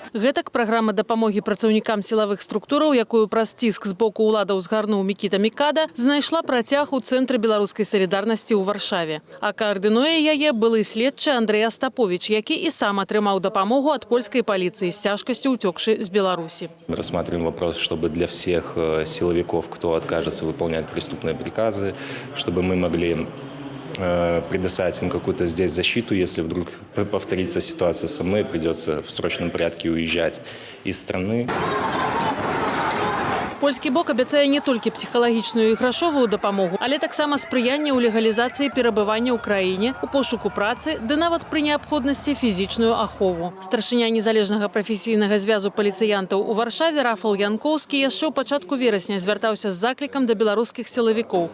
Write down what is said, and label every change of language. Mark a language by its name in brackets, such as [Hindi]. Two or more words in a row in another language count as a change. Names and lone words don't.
[Belarusian] Гэтак праграма дапамогі працаўнікам сілавых структураў, якую праз ціск з боку ўладаў згарнуў Мікіта Мікада, знайшла працяг у Цэнтры беларускай салідарнасці ў Варшаве. А каардынуе яе былы следчы Андрэй Астаповіч, які і сам атрымаў дапамогу ад польскай паліцыі з цяжкасцю ўцёкшы з Беларусі. [Russian] Мы рассматриваем вопрос, чтобы для всех силовиков, кто откажется выполнять преступные приказы, чтобы мы могли предоставить им какую-то здесь защиту, если вдруг повторится ситуация со мной, придется в срочном порядке уезжать из страны. [Belarusian] Польскі бок абяцае не толькі псіхалагічную і грашовую дапамогу, але таксама спрыянне ў легалізацыі перабывання ў краіне, у пошуку працы, ды нават пры неабходнасці фізічную ахову. Старшыня незалежнага прафесійнага звязу паліцыянтаў у Варшаве Рафал Янкоўскі яшчэ ў пачатку верасня звяртаўся з заклікам да беларускіх сілавікоў.